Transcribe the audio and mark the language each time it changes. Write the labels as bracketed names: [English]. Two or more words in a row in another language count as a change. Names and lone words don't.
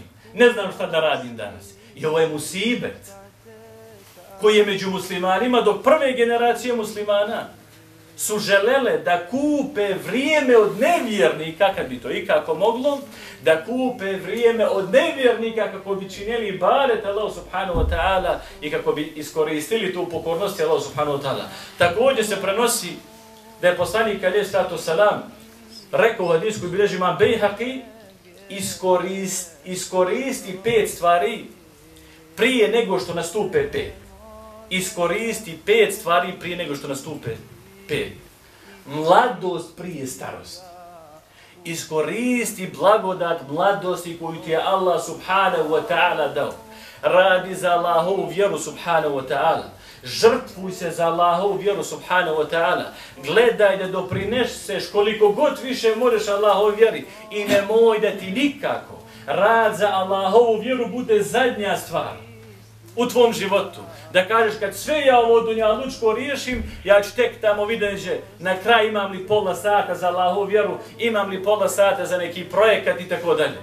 [Bosnian] Ne znam šta da radim danas. I ovo je musibet koji je među muslimanima, dok prve generacije muslimana su želele da kupe vrijeme od nevjernika, kad bi to ikako moglo, da kupe vrijeme od nevjernika kako bi činili ibadet Allah [Arabic] سبحانه وتعالى [Bosnian] i kako bi iskoristili tu pokornost Allah [Arabic] سبحانه وتعالى. [Bosnian] Također se prenosi da je poslanik [Arabic] عليه الصلاة والسلام [Bosnian] rekao u hadisku i bilježi imam Bejhaqi, iskoristi 5 stvari prije nego što nastupe 5. Iskoristi 5 stvari prije nego što nastupe 5. Mladost prije starosti. Iskoristi blagodat mladosti koju ti je Allah [Arabic] سبحانه وتعالى [Bosnian] dao. Radi za Allahovu vjeru [Arabic] سبحانه وتعالى. [Bosnian] Žrtvuj se za Allahovu vjeru [Arabic] سبحانه وتعالى. [Bosnian] Gledaj da doprineseš koliko god više možeš Allahovu vjeri. I nemoj da ti nikako rad za Allahovu vjeru bude zadnja stvar u tvom životu. Da kažeš kad sve ja ovo dunjalučko riješim, ja ću tek tamo vidjeti na kraj imam li pola sata za Allahovu vjeru, imam li pola sata za neki projekat i tako dalje.